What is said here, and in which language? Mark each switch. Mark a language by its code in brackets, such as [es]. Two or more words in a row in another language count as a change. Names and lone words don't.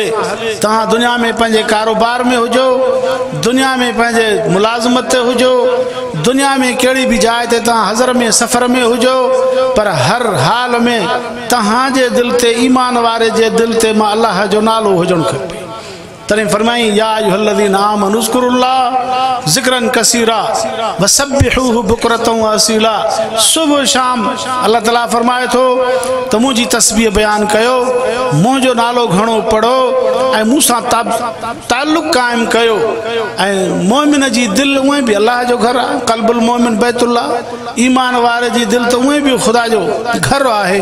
[sd] तव्हां दुनिया में पंहिंजे कारोबार में हुजो, दुनिया में पंहिंजे मुलाज़मत ते हुजो, दुनिया में कहिड़ी बि जाइ ते तव्हां हज़र में सफ़र में हुजो, पर हर हाल में तव्हांजे दिल ते ईमान वारे जे दिल ते मां अल्लाह जो नालो हुजणु खपे। तॾहिं फरमाई [ar] يا أيها الذين آمنوا اذكروا الله ذكرا كثيرا وسبحوه بكرة وأصيلا. [sd] सुबह शाम अल्लाह ताला फरमाए थो त मुंहिंजी तस्बीह बयान कयो, मुंहिंजो नालो घणो पढ़ो ऐं मूंसां ताल्लुक़ क़ाइमु कयो। ऐं मोमिन जी दिलि उहे बि अल्लाह जो घर आहे, [ar] قلب المؤمن بيت الله, [sd] ईमान वारे जी दिलि त उहे बि ख़ुदा जो घर आहे।